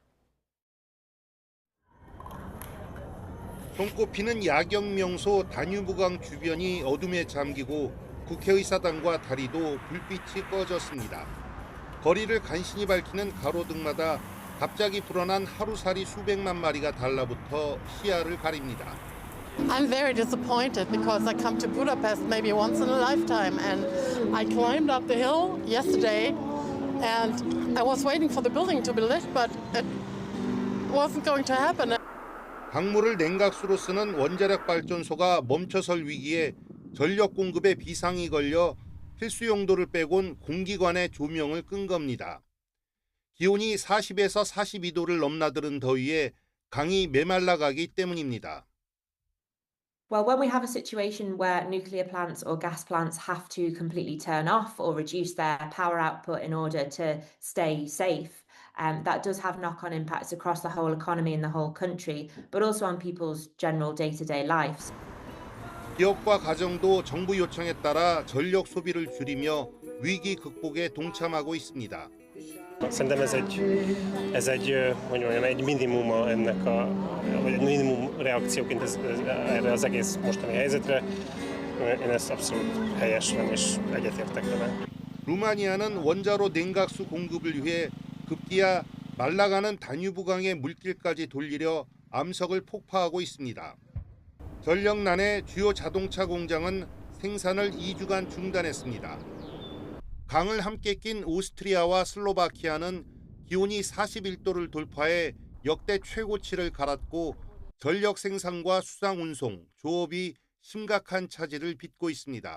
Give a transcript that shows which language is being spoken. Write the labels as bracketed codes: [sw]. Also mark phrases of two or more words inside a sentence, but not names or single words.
[ko] 손꼽히는 야경 명소 다뉴브강 주변이 어둠에 잠기고 국회의사당과 다리도 불빛이 꺼졌습니다. 거리를 간신히 밝히는 가로등마다 갑자기 불어난 하루살이 수백만 마리가 달라붙어 시야를 가립니다. [en] I'm very disappointed because I come to Budapest maybe once in a lifetime and I climbed up the hill yesterday and I was waiting for the building to be lit but it wasn't going to happen. [ko] 강물을 냉각수로 쓰는 원자력 발전소가 멈춰설 위기에 전력 공급에 비상이 걸려 필수 용도를 빼곤 공기관의 조명을 끈 겁니다. 기온이 40에서 42도를 넘나드는 더위에 강이 메말라가기 때문입니다. [en] Well, when we have a situation where nuclear plants or gas plants have to completely turn off or reduce their power output in order to stay safe, that does have knock-on impacts across the whole economy and the whole country, but also on people's general day-to-day lives. [ko] 기업과 가정도 정부 요청에 따라 전력 소비를 줄이며 위기 극복에 동참하go 있습니다. [hu] Szerintem ez egy minimum reakcióként erre az egész mostani helyzetre. Én ezt abszolút helyesen és egyetértek vele. [ko] 루마니아는 원자로 냉각수 공급을 위해 급기야 말라가는 다뉴브강의 물길까지 돌리려 암석을 폭파하고 있습니다. 전력난의 주요 자동차 공장은 생산을 2주간 중단했습니다. 강을 함께 낀 오스트리아와 슬로바키아는 기온이 41도를 돌파해 역대 최고치를 갈았고 전력 생산과 수상 운송, 조업이 심각한 차질을 빚고 있습니다.